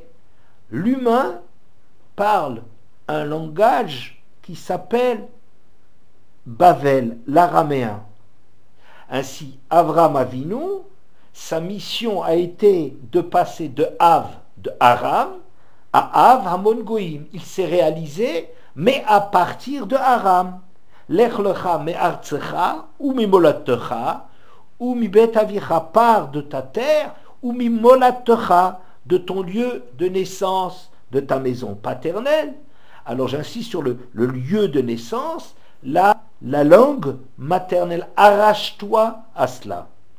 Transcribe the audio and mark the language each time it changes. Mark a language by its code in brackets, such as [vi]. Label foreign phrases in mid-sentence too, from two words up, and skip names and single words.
[fr] L'humain parle un langage qui s'appelle Bavel, l'araméen. Ainsi, Avram Avinu, sa mission a été de passer de Aram, à [he] אב המון גוים. [fr] Il s'est réalisé, mais à partir de Aram. [he] לך לך מארצך, וממולדתך, ומבית אביך, [fr] part de ta terre, ou mimolattecha, de ton lieu de naissance, de ta maison paternelle. Alors j'insiste sur le lieu de naissance, la langue maternelle, arrache-toi à cela.